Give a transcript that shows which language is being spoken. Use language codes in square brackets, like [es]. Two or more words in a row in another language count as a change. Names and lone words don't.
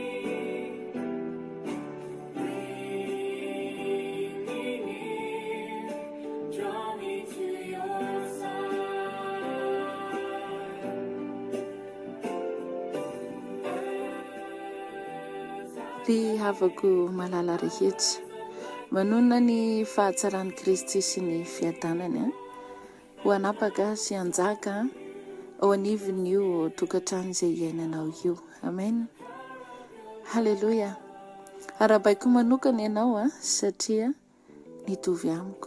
[en] Bring me near, draw me to your side. [mg] Ry havako malala rehetra manona ny fahatsaran'i Kristy sy ny fiadanany ho anapaka sy anjaka ao anivon'io tokantrano izay iainanao io. Amen. Halleluja. Arabaiko manokana ianao satria nitovy amiko.